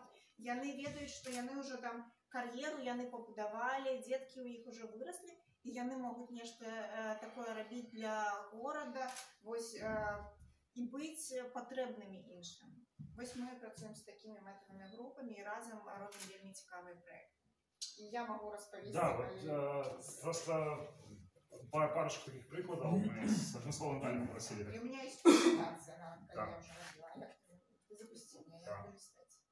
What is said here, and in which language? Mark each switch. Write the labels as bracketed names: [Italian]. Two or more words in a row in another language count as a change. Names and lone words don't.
[Belarusian] Яны ведаюць, што яны ўжо там кар'еру яны пабудавалі, дзеткі ў іх ужо выраслі, і яны могуць нешта такое рабіць для горада, вось і быць патрэбнымі іншым. Вось мы працуем з такімі мэтавымі групамі і разам робім вельмі цікавы праект. Я могу распавесці. Да, [Russian] вот просто парочку таких прикладов мы с одним словом Галей попросили. И у меня есть презентация, когда я уже родила. Запусти меня, я буду листать.